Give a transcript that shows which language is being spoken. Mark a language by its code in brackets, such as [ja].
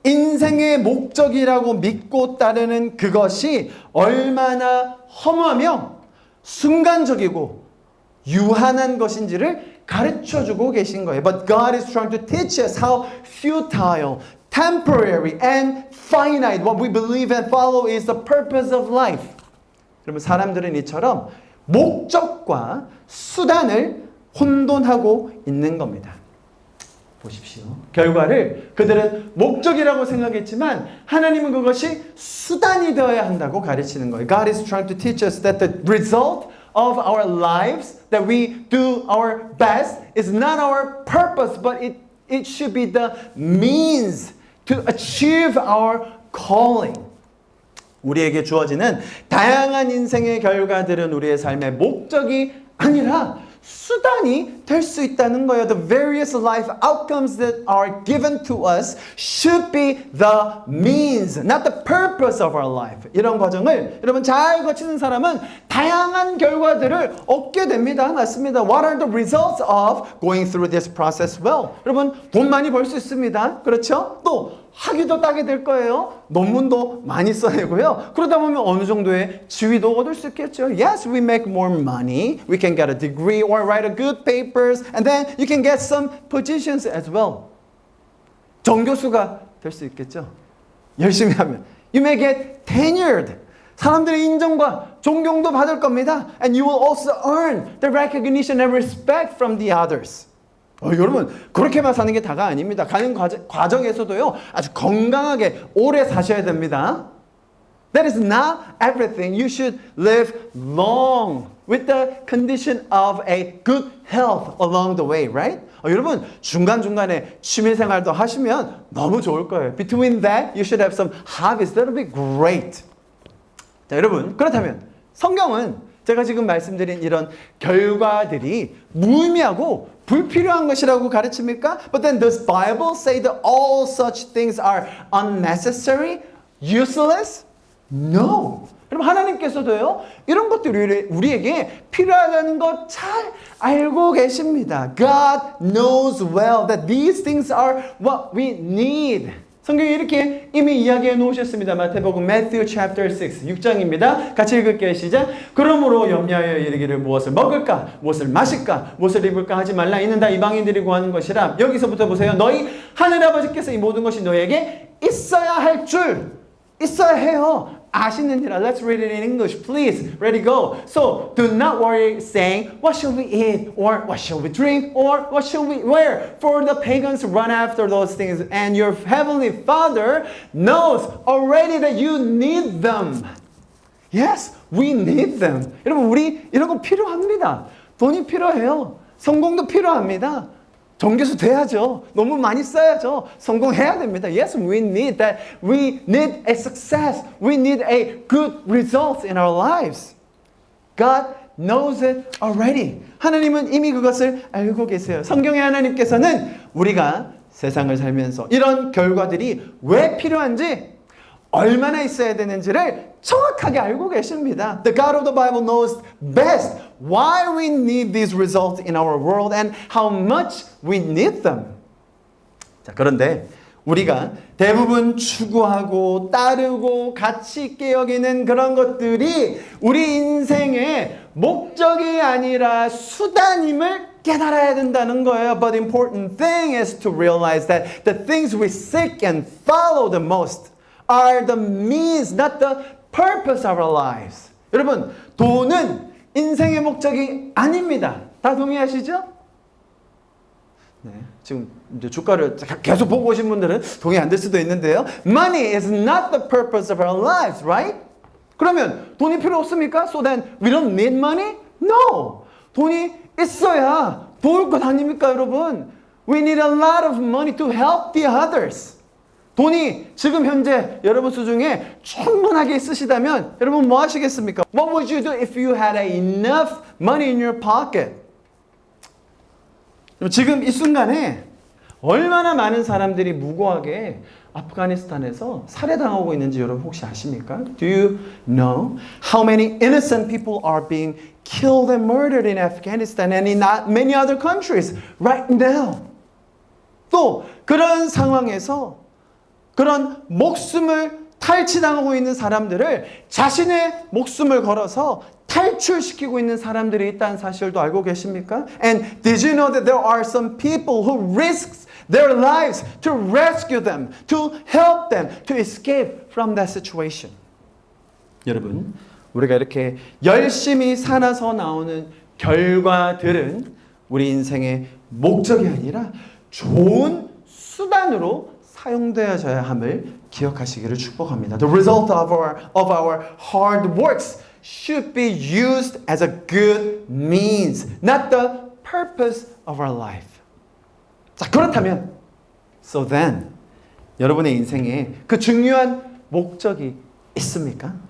[ko] 인생의 목적이라고 믿고 따르는 그것이 얼마나 허무하며 순간적이고 유한한 것인지를 가르쳐주고 계신 거예요. [en] But God is trying to teach us how futile, temporary, and finite what we believe and follow is the purpose of life. [ko] 그러면 사람들은 이처럼 목적과 수단을 혼돈하고 있는 겁니다. 보십시오. 결과를 그들은 목적이라고 생각했지만 하나님은 그것이 수단이 되어야 한다고 가르치는 거예요. [en] God is trying to teach us that the result of our lives, that we do our best, is not our purpose, but it should be the means to achieve our calling. [ko] 우리에게 주어지는 다양한 인생의 결과들은 우리의 삶의 목적이 아니라 수단이 될 수 있다는 거예요. [en] The various life outcomes that are given to us should be the means, not the purpose of our life. [ko] 이런 과정을 여러분 잘 거치는 사람은 다양한 결과들을 얻게 됩니다. 맞습니다. [en] What are the results of going through this process well? [ko] 여러분 돈 많이 벌 수 있습니다. 그렇죠? 또 학위도 따게 될 거예요. 논문도 많이 써야 되고요. 그러다 보면 어느 정도의 지위도 얻을 수 있겠죠. [en] Yes, we make more money. We can get a degree or write a good papers. And then you can get some positions as well. [ko] 정교수가 될 수 있겠죠. 열심히 하면. [en] You may get tenured. [ko] 사람들의 인정과 존경도 받을 겁니다. [en] And you will also earn the recognition and respect from the others. [ko] 여러분 그렇게만 사는 게 다가 아닙니다. 가는 과정에서도요 아주 건강하게 오래 사셔야 됩니다. [en] That is not everything. You should live long with the condition of a good health along the way, right? [ko] 여러분 중간중간에 취미생활도 하시면 너무 좋을 거예요. [en] Between that, you should have some hobbies. That'll be great. [ko] 자, 여러분 그렇다면 성경은 제가 지금 말씀드린 이런 결과들이 무의미하고 불필요한 것이라고 가르칩니까? [en] But then does Bible say that all such things are unnecessary, useless? No. [ko] 여러분 하나님께서도요 이런 것들이 우리에게 필요하다는 것 잘 알고 계십니다. [en] God knows well that these things are what we need. [ko] 성경이 이렇게 이미 이야기해 놓으셨습니다. 마태복음 [en] Matthew chapter 6, [ko] 6장입니다. 같이 읽을게요. 시작. 그러므로 염려하여 이르기를 무엇을 먹을까, 무엇을 마실까, 무엇을 입을까 하지 말라. 이는 다 이방인들이 구하는 것이라. 여기서부터 보세요. 너희 하늘아버지께서 이 모든 것이 너에게 있어야 할 줄, 있어야 해요. 아시느니라. [en] Let's read it in English, please. Ready, go. So, do not worry saying, what shall we eat? Or what shall we drink? Or what shall we wear? For the pagans run after those things, and your heavenly Father knows already that you need them. Yes, we need them. [ko] 여러분, 우리 이런 거 필요합니다. 돈이 필요해요. 성공도 필요합니다. 정교수 돼야죠. 너무 많이 써야죠. 성공해야 됩니다. [en] Yes, we need that. We need a success. We need a good result in our lives. God knows it already. [ko] 하나님은 이미 그것을 알고 계세요. 성경의 하나님께서는 우리가 세상을 살면서 이런 결과들이 왜 필요한지, 얼마나 있어야 되는지를 정확하게 알고 계십니다. [en] The God of the Bible knows best why we need these results in our world and how much we need them. [ko] 자, 그런데 우리가 대부분 추구하고 따르고 가치 있게 여기는 그런 것들이 우리 인생의 목적이 아니라 수단임을 깨달아야 된다는 거예요. [en] But the important thing is to realize that the things we seek and follow the most are the means, not the purpose of our lives. [ko] 여러분, 돈은 인생의 목적이 아닙니다. 다 동의하시죠? 네, 지금 이제 주가를 계속 보고 오신 분들은 동의 안 될 수도 있는데요. [en] Money is not the purpose of our lives, right? [ko] 그러면 돈이 필요 없습니까? [en] So then we don't need money? No. [ko] 돈이 있어야 도울 것 아닙니까, 여러분? [en] We need a lot of money to help the others. [ko] 돈이 지금 현재 여러분 수중에 충분하게 있으시다면 여러분 뭐 하시겠습니까? [en] What would you do if you had enough money in your pocket? [ko] 지금 이 순간에 얼마나 많은 사람들이 무고하게 아프가니스탄에서 살해당하고 있는지 여러분 혹시 아십니까? [en] Do you know how many innocent people are being killed and murdered in Afghanistan and in many other countries right now? [ko] 또 그런 상황에서 그런 목숨을 탈취당하고 있는 사람들을 자신의 목숨을 걸어서 탈출시키고 있는 사람들이 있다는 사실도 알고 계십니까? [en] And did you know that there are some people who risk their lives to rescue them, to help them, to escape from that situation? [ko] 여러분, 우리가 이렇게 열심히 살아서 나오는 결과들은 우리 인생의 목적이 아니라 좋은 수단으로 사용되어져야 함을 기억하시기를 축복합니다. [en] The result of our hard works should be used as a good means, not the purpose of our life. [ko] 자, 그렇다면, [en] so then, [ko] 여러분의 인생에 그 중요한 목적이 있습니까?